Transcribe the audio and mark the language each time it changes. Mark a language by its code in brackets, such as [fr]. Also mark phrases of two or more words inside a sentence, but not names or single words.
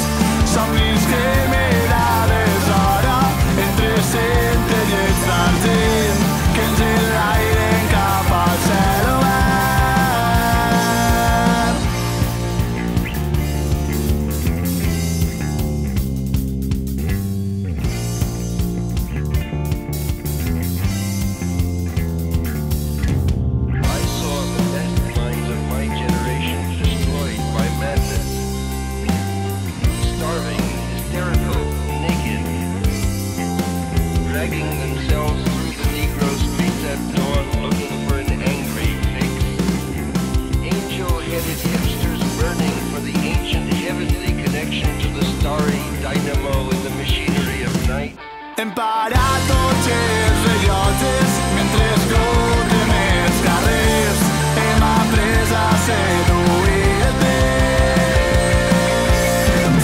[ca] Somnis que mirades hora entre centellets d'argent que ens enlairen cap al cel obert. [en] I saw the best minds of my generation destroyed by madness, starving, hysterical, naked, dragging themselves through the Negro streets at dawn looking for an angry fix. Angel-headed hipsters burning for the ancient heavenly connection to the starry dynamo in the machinery of night. [ca] Hem parat tots els rellotges mentre esgotem els carrers hem après a seduir el temps.